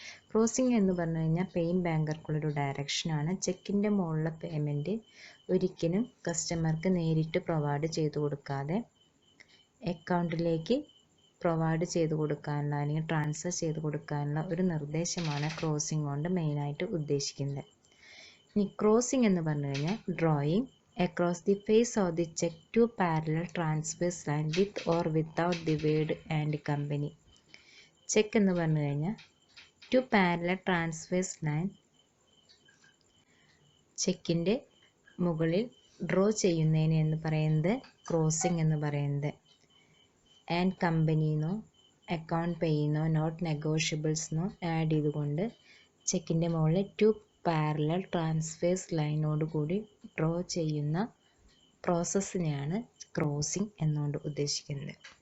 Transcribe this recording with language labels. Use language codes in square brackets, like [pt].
[ml] Crossing എന്ന് പറഞ്ഞു കഴിഞ്ഞാൽ പേയിങ് ബാങ്കർക്കുള്ളൊരു ഡയറക്ഷനാണ്. ചെക്കിൻ്റെ മുകളിലെ പേയ്മെൻറ്റ് ഒരിക്കലും കസ്റ്റമർക്ക് നേരിട്ട് പ്രൊവൈഡ് ചെയ്ത് കൊടുക്കാതെ അക്കൗണ്ടിലേക്ക് പ്രൊവൈഡ് ചെയ്ത് കൊടുക്കാനുള്ള അല്ലെങ്കിൽ ട്രാൻസ്ഫർ ചെയ്ത് കൊടുക്കാനുള്ള ഒരു നിർദ്ദേശമാണ് ക്രോസിംഗ് കൊണ്ട് മെയിനായിട്ട് ഉദ്ദേശിക്കുന്നത്. ഇനി ക്രോസിംഗ് എന്ന് പറഞ്ഞു കഴിഞ്ഞാൽ [en] Drawing across the face of the check two parallel transverse line with or without the word and company. [ml] Check എന്ന് പറഞ്ഞു കഴിഞ്ഞാൽ ടു പാരലൽ ട്രാൻസ്വേഴ്സ് ലൈൻ ചെക്കിൻ്റെ മുകളിൽ ഡ്രോ ചെയ്യുന്നതിന് എന്ന് പറയുന്നത് ക്രോസിംഗ് എന്ന് പറയുന്നത്. ആൻഡ് കമ്പനിന്നോ അക്കൗണ്ട് പേയിന്നോ നോട്ട് നെഗോഷ്യബിൾസിനോ ആഡ് ചെയ്തുകൊണ്ട് ചെക്കിൻ്റെ മുകളിൽ ടു പാരലൽ ട്രാൻസ്വേഴ്സ് ലൈനോട് കൂടി ഡ്രോ ചെയ്യുന്ന പ്രോസസ്സിനെയാണ് ക്രോസിംഗ് എന്നുകൊണ്ട് ഉദ്ദേശിക്കുന്നത്.